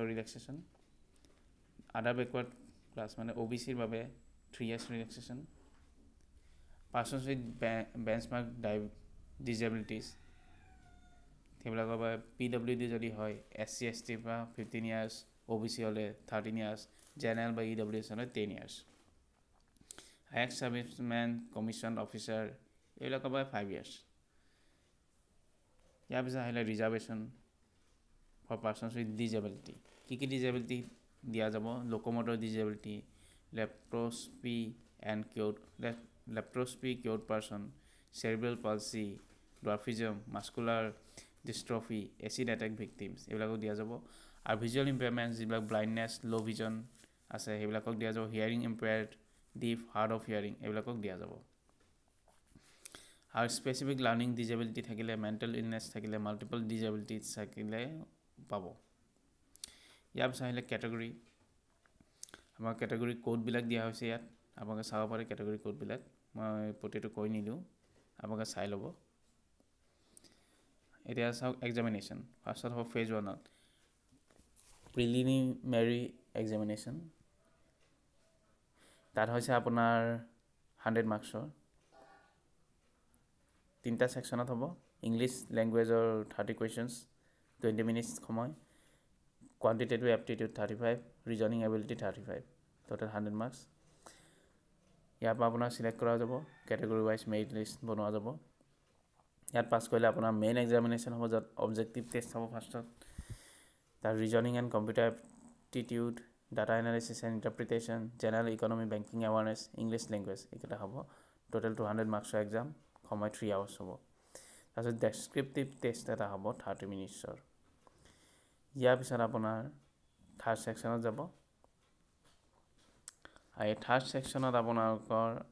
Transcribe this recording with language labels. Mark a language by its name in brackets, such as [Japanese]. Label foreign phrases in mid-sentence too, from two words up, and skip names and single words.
[English] relaxation other backward class [Assamese] মানে OBC বাবে [English] 3 years relaxation persons with benchmark disabilities [Assamese] সেইবিলাকৰ বাবে PWD যদি হয় SC ST পৰা 15 years OBC হলে 13 years জেনাৰেল বা EWS হলে 10 years [English] ex serviceman commissioned officer [Assamese] এইবিলাকৰ বাবে 5 years ইয়াৰ পিছত আহিলে ৰিজাৰ্ভেশ্যন [English] for persons with disability [Assamese] কি disability দিয়া যাব [English] locomotor disability leprosy cured person cerebral palsy dwarfism muscular dystrophy acid attack victims [Assamese] এইবিলাকক দিয়া যাব আৰু [English] visual impairments [Assamese] যিবিলাক [English] blindness low vision [Assamese] আছে সেইবিলাকক দিয়া যাব [English] hearing impaired deaf hard of hearing [Assamese] এইবিলাকক দিয়া যাব আৰু [English] specific learning disability [Assamese] থাকিলে [English] mental illness [Assamese] থাকিলে [English] multiple disabilities [Assamese] থাকিলে পাব ইয়াৰ পিছত আহিলে কেটেগৰী আমাৰ [English] category code [Assamese] বিলাক দিয়া হৈছে ইয়াত আপোনালোকে চাব পাৰে [English] category code [Assamese] বিলাক মই প্ৰতিটো কৈ নিলো আপোনালোকে চাই ল'ব এতিয়া চাওক এক্সামিনেশ্যন ফাৰ্ষ্টত হ'ব ফেজ 1 ত [English] preliminary examination [Assamese] তাত হৈছে আপোনাৰ 100 মাৰ্কছৰ তিনটা সেকশনত হ'ব [English] English languageৰ [Assamese] 30 কোৱেশ্চনছ 20 minutes সময় [English] quantitative aptitude 35 reasoning ability 35 total 100 marks [Assamese] ইয়াৰ পৰা আপোনাৰ সিলেক্ট কৰা যাব [English] category wise merit [Assamese] লিষ্ট বনোৱা যাব ইয়াত পাস কৰিলে আপোনাৰ [English] main examination [Assamese] হ'ব যত [English] objective test [Assamese] হ'ব ফাৰ্ষ্টত তাৰ [English] reasoning and computer aptitude data analysis and interpretation general economy banking awareness English language [Assamese] এইকেইটা হ'ব [English] total 200 marksৰ exam [Assamese] সময় 3 hours হ'ব তাৰপিছত [English] descriptive test [Assamese] এটা হ'ব 30 মিনিটছৰ ইয়াৰ পিছত আপোনাৰ [English] third sectionত [Assamese] যাব আৰু [English] third sectionত [Assamese] আপোনালোকৰ